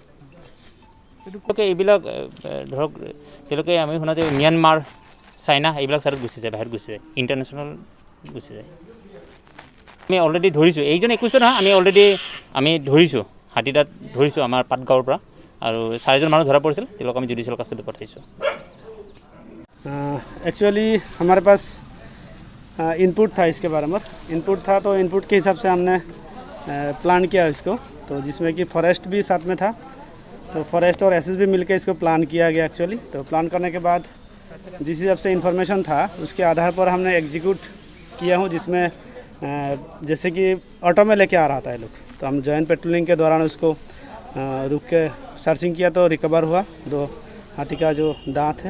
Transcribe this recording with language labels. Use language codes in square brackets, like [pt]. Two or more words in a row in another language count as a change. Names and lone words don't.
[as] এইবিলাক ধৰক তেওঁলোকে আমি শুনা যে ম্যানমাৰ, চাইনা এইবিলাক ছাইডত গুচি যায়, বাহিৰত গুচি যায়, ইণ্টাৰনেশ্যনেল গুচি যায়। আমি অলৰেডি ধৰিছোঁ, এইজন 21 নহয়, আমি অলৰেডি ধৰিছোঁ, হাতী দাঁত ধৰিছোঁ আমাৰ পাটগাঁৱৰ পৰা। আৰু 4জন মানুহ ধৰা পৰিছিল, তেওঁলোকক আমি [en] judicial custody [as] পঠাইছোঁ। [hi] एक्चुअली हमारे पास इनपुट था इसके बारे में। इनपुट था तो इनपुट के हिसाब से हमने प्लान किया इसको, तो जिसमें कि फॉरेस्ट भी साथ में था। तो फॉरेस्ट और SSB मिलकर इसको प्लान किया गया एक्चुअली। तो प्लान करने के बाद जिस हिसाब से इन्फॉर्मेशन था उसके आधार पर हमने एग्जीक्यूट किया हूँ, जिसमें जैसे कि ऑटो में लेके आ रहा था ये लोग, तो हम [en] joint patrolling [hi] के दौरान उसको रुक के सर्चिंग किया तो रिकवर हुआ 2 हाथी का जो दांत है।